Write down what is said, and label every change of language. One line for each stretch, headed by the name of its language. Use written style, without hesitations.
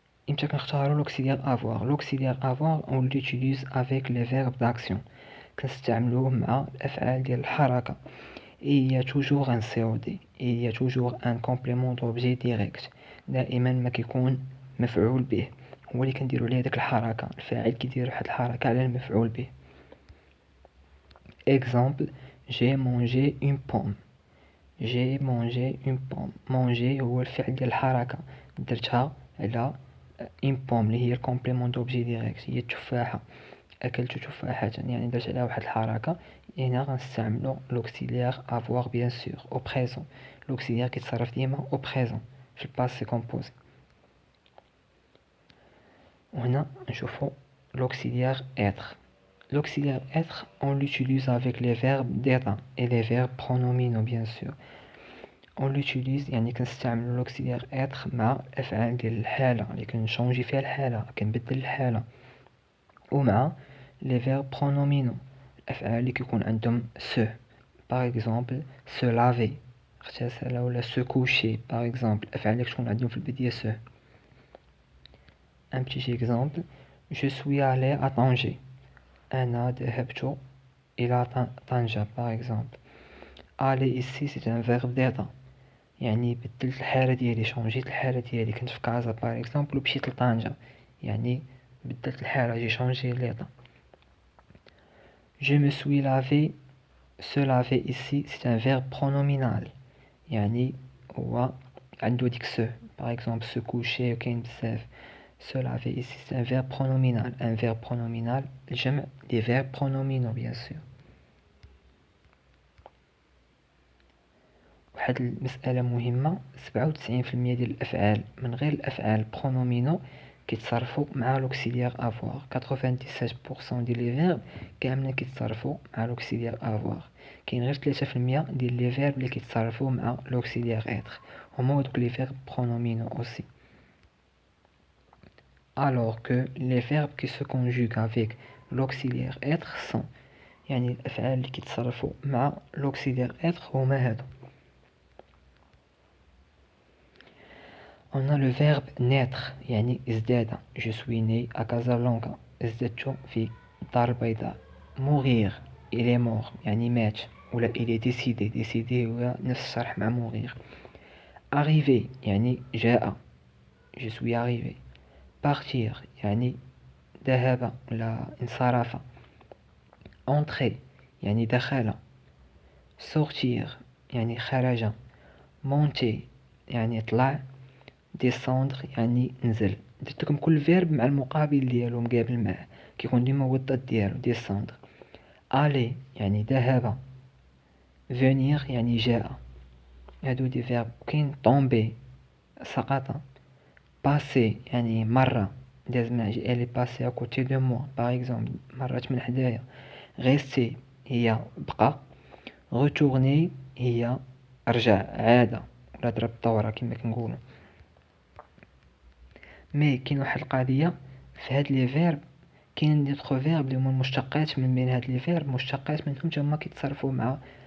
Arabic: امتى كنختاروا لوكسيليير افوار؟ لوكسيليير افوار
French: on l'utilise avec les verbes d'action،
Arabic: كنستعملوه مع الافعال ديال الحركه.
French: il y a toujours un COD، il y a toujours un complément d'objet direct،
Arabic: دائما ما كيكون مفعول به، هو اللي كنديرو ليه ديك الحركه، الفاعل كيدير واحد الحركه على المفعول به.
French: exemple j'ai mangé une pomme، j'ai mangé une pomme.
Arabic: manger هو الفعل ديال الحركه، درتها على
French: une pomme
Arabic: اللي هي الكومبليمون دوبجي ديريكت، هي التفاحه. اكلت تفاحه يعني درت عليها واحد الحركه. هنا غنستعملو لوكسيليير افوار بيان سور او بريزون. لوكسيليير كيتصرف ديما او بريزون في الباسي كومبوزي. وهنا نشوفو لوكسيليير اتر.
French: l'auxiliaire être on l'utilise avec les verbes d'état et les verbes pronominaux bien sûr. on l'utilise
Arabic: يعني كنستعملو لوكسيليير être مع الافعال ديال الحاله اللي كنشونجي فيها الحاله، كنبدل الحاله، ومع
French: les verbes pronominaux
Arabic: الافعال اللي كيكون عندهم se.
French: par exemple se laver
Arabic: اغتسل، ولا se coucher par exemple الافعال اللي كتكون عندهم في البدايه se.
French: un petit exemple je suis allé à Tanger،
Arabic: انا ذهبت الى طنجة
French: par exemple. aller ici c'est un verbe d'état،
Arabic: يعني بدلت الحاله ديالي، شونجيت الحاله ديالي، كنت في كازا par exemple ومشيت لطنجة، يعني بدلت الحاله، جي شونجي ليطا.
French: je me suis lavé، se laver ici c'est un verbe pronominal،
Arabic: يعني هو عنده ديك
French: se par exemple se coucher
Arabic: وكاين بزاف.
French: se laver ici c'est un verbe pronominal. un verbe pronominal
Arabic: الجمع
French: des verbes pronominaux bien sûr.
Arabic: واحد المسألة مهمة، 97% ديال الأفعال من غير الأفعال برونومينو كيتصرفوا مع لوكسيليير افوار. 97% ديال لي فيرب كاملين كيتصرفوا مع لوكسيليير افوار. كاين غير 3% ديال لي فيرب اللي كيتصرفوا مع لوكسيليير اتر، هما دوك لي فيرب برونومينو اوسي.
French: alors que les verbes qui se conjuguent avec l'auxiliaire être sont،
Arabic: يعني الأفعال اللي كيتصرفوا مع l'auxiliaire être هما هادو.
French: on a le verbe naître يعني ازداد، je suis né à Casablanca
Arabic: ازددت في الدار البيضاء.
French: mourir il est mort
Arabic: يعني مات، ولا
French: il est décédé
Arabic: هو نفس الشرح مع mourir. arriver يعني جاء je suis arrivé. partir يعني ذهب ولا انصرف. entrer يعني دخل. sortir يعني خرج. monter يعني طلع. descendre يعني نزل. درت لكم كل فيرب مع المقابل ديالو مقابل معاه، كيكون ديما هو الضد ديالو descendre. aller يعني ذهب. venir يعني جاء. هادو دي فيرب. كاين tomber سقط. passer يعني مرة، داز من
French: elle est passée à côté de moi
Arabic: par exemple مرات من حدايا. rester هي بقى. retourner هي رجع عاد ولا ضرب الدورة كما كنقولوا. مي كاين واحد القضيه في هاد لي فيرب، كاين دي فيرب اللي هما المشتقات من بين هاد لي فيرب، مشتقات منهم هما كيتصرفوا مع